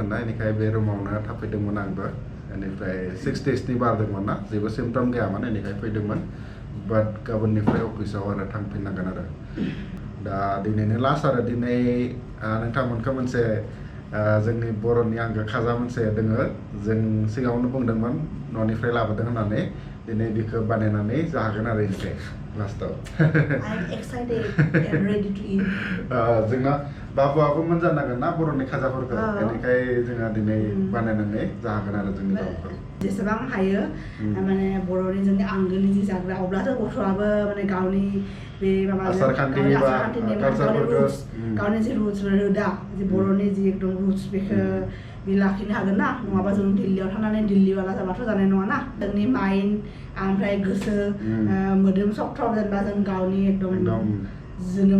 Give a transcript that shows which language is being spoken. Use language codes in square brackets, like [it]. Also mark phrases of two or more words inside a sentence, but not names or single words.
[brx] ना बेनिखाय बे रुमावनो थाफैदोंमोन आंबो बेनिफ्राय 6 daysनि बारदोंमोन ना जेबो सिम्पटम गैयामोन बेनिखाय फैदोंमोन बाट गाबोननिफ्राय अफिसाव आरो थांफिननांगोन आरो दा दिनैनो लास्ट आरो दिनै नोंथांमोनखौ मोनसे जोंनि बर'नि आंगो खाजा मोनसे दोङो जों सिगाङावनो बुंदोंमोन न'निफ्राय लाबोदों होननानै दिनै बेखौ बानायनानै जागोन आरो एसे लास्टआव [en] I'm excited and ready to eat. [brx] जोंना बाबुआबो मोनजानांगोन ना बर'नि खाजाफोरखौ बेनिखाय जोंहा दिनै बानायनानै जागोन आरो जोंनि बाबुखौ जेसेबां हायो माने बर'नि जोंनि आंगोनि जि जाग्रा अब्लासो गथ'आबो माने गावनि बे माबा आसारखान्थिनि गावनि जि रुट्स रोदा जि बर'नि जि एकदम रुट्स बेखौ बे लाखिनो हागोन ना नङाबा जों दिल्लीयाव थांनानै दिल्लीवाला जाबाथ' जानाय नङा ना जोंनि माइन्ड ओमफ्राय गोसो मोदोम सब जेनेबा जों गावनि एकदम जोनोम